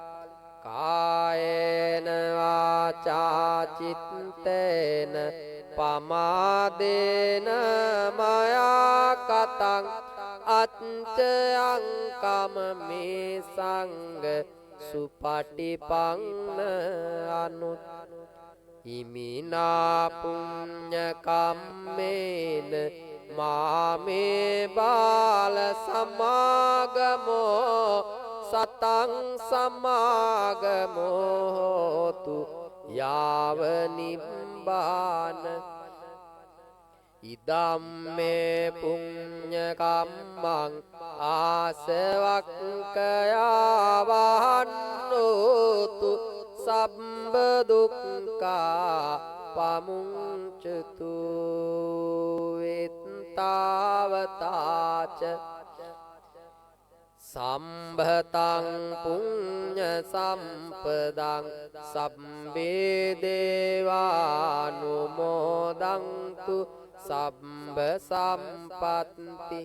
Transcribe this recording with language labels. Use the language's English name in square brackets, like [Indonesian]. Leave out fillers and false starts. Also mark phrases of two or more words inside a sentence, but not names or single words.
[Pali] කායේන වාචා චිත්තේන පමාදේන මයා කතං අච්චයං කම මේ සංඝ සුපටිපන්න අනුත් ඉමිනා පුඤ්ඤ කම්මේන මාමේ බාල සමාගමෝ සතං සමාගමෝ හෝතු යාව නිබ්බාන ඉදම්මේ පුඤ්ඤ කම්මං ආසවක්ඛයා වහන්නෝතු සබ්බ දුක්ඛා පමුංචතු වෙත්තාවතාච සම්භතං පුඤ්ඤ සම්පදං සම්බේ දේවානුමෝදන්තු සම්බ සම්පත්ති